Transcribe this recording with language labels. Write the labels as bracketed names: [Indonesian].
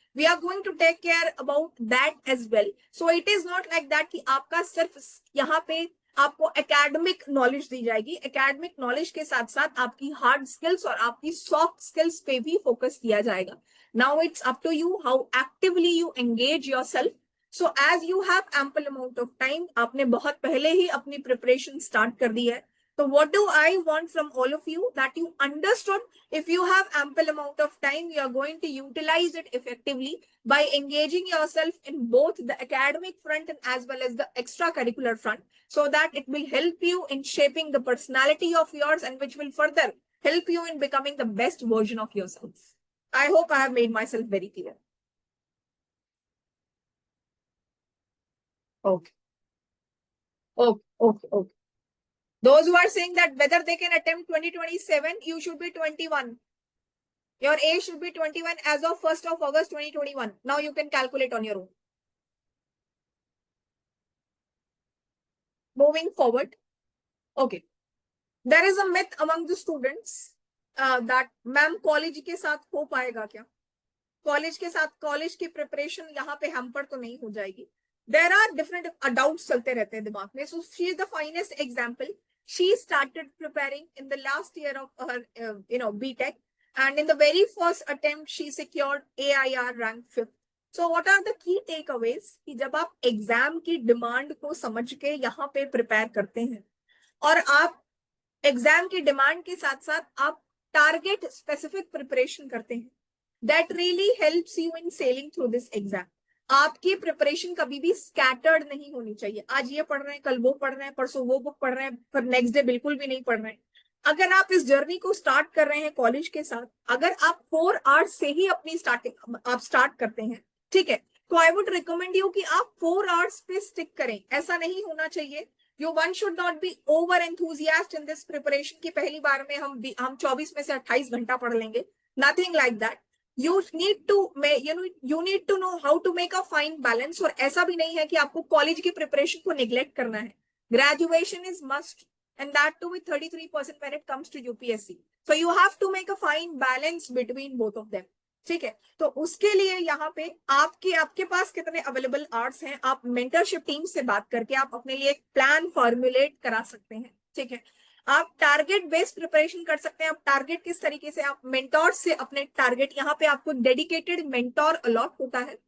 [English] We are going to take care about that as well. So it is not like that [Hindi] कि आपका सिर्फ यहाँ पे आपको एकेडमिक नॉलेज दी जाएगी. एकेडमिक नॉलेज के साथ साथ आपकी हार्ड स्किल्स और आपकी सॉफ्ट स्किल्स पे भी फोकस किया जाएगा. [English] now it's up to you how actively you engage yourself So as you have ample amount of time, [Hindi] आपने बहुत पहले ही अपनी preparation start कर दी है. [English] So what do I want from all of you? That you understood if you have ample amount of time, you are going to utilize it effectively by engaging yourself in both the academic front and as well as the extracurricular front, so that it will help you in shaping the personality of yours and which will further help you in becoming the best version of yourself. I hope I have made myself very clear. Okay. Okay. Those who are saying that whether they can attempt 2027, you should be 21. Your age should be 21 as of 1st of August 2021. Now you can calculate on your own. Moving forward. Okay. There is a myth among the students that ma'am [Hindi] college के साथ हो पाएगा क्या? College के साथ college की preparation यहाँ पे hamper तो नहीं हो जाएगी. [English] There are different doubts [Hindi] चलते रहते हैं दिमाग में. [English] So she is the finest example. She started preparing in the last year of her, BTech, and in the very first attempt, she secured AIR rank 5th. So what are the key takeaways? [Hindi] कि जब आप exam की demand को समझ के यहाँ पे prepare करते हैं, और आप exam की demand के साथ साथ आप target specific preparation करते हैं, [English] that really helps you in sailing through this exam. [Hindi] आपकी प्रिपरेशन कभी भी स्कैटर्ड नहीं होनी चाहिए. आज ये पढ़ रहे हैं, कल वो पढ़ रहे हैं, परसों वो बुक पढ़ रहे हैं, फिर नेक्स्ट डे बिल्कुल भी नहीं पढ़ रहे हैं. अगर आप इस जर्नी को स्टार्ट कर रहे हैं कॉलेज के साथ, अगर आप 4 आवर्स से ही अपनी स्टार्टिंग आप स्टार्ट करते हैं, ठीक है, तो [English] I would recommend you [Hindi] कि आप 4 आवर्स पे स्टिक करें. ऐसा नहीं होना चाहिए. [English] one should not be over enthusiast in this [Hindi] preparation की पहली बार में हम 24 में से 28 घंटा पढ़ लेंगे. [English] Nothing like that. You need to know how to make a fine balance. [Hindi] और ऐसा भी नहीं है कि आपको कॉलेज की प्रिपरेशन को निग्लेक्ट करना है. [English] Graduation is must, and that too with 33% when it comes to UPSC. So you have to make a fine balance between both of them. [Hindi] ठीक है, तो उसके लिए यहाँ पे आपके पास कितने अवेलेबल आवर्स हैं, आप मेंटरशिप टीम से बात करके आप अपने लिए एक प्लान फॉर्मुलेट करा सकते हैं. ठीक है, आप टारगेट बेस्ड प्रिपरेशन कर सकते हैं. आप टारगेट किस तरीके से, आप मेंटोर से अपने टारगेट, यहाँ पे आपको डेडिकेटेड मेंटोर अलॉट होता है.